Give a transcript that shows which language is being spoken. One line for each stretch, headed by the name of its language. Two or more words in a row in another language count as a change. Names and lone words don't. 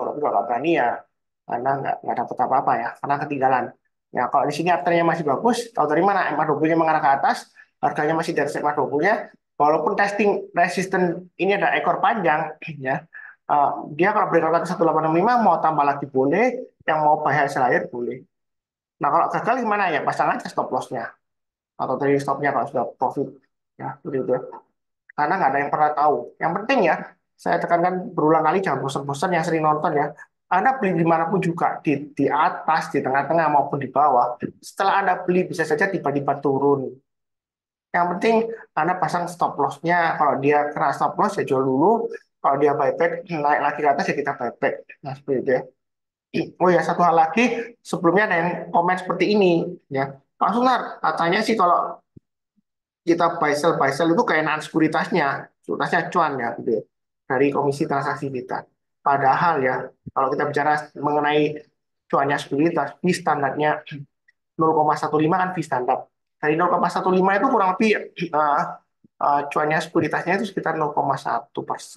Indonesian: Tapi kalau nggak berani ya Anda nggak dapat apa-apa ya. Karena ketinggalan. Ya kalau di sini afternya masih bagus. Tahu dari mana? MA20-nya mengarah ke atas. Harganya masih dari MA20-nya. Walaupun testing resisten ini ada ekor panjang. Ya. Dia kalau breakout ke atas 1865 mau tambah lagi boleh. Yang mau
English: buy high sell higher
Indonesian: boleh. Nah, kalau gagal gimana ya? Pasang aja
English: stop loss-
Indonesian: nya atau dari stopnya kalau sudah profit. Ya, begitu ya. Karena nggak ada yang pernah tahu. Yang penting ya, saya tekankan berulang kali jangan bosan-bosan yang sering nonton ya. Anda beli dimanapun juga, di atas, di tengah-tengah maupun di bawah. Setelah Anda beli bisa saja tiba-tiba turun. Yang penting Anda pasang
English: stop loss-
Indonesian: nya. Kalau dia kena
English: stop loss
Indonesian: ya jual dulu. Kalau dia buyback naik lagi ke atas ya kita buyback. Nah, seperti itu ya. Oh ya, satu hal lagi, sebelumnya ada yang komen seperti ini, ya. Pak Sunar, katanya sih kalau kita
English: buy sell
Indonesian: itu keenaan sekuritasnya cuan ya, gitu ya, dari komisi transaksi kita. Padahal ya, kalau kita bicara mengenai cuannya sekuritas, di standarnya 0,15 kan fee standar. Dari 0,15 itu kurang lebih cuannya sekuritasnya itu sekitar 0,1%.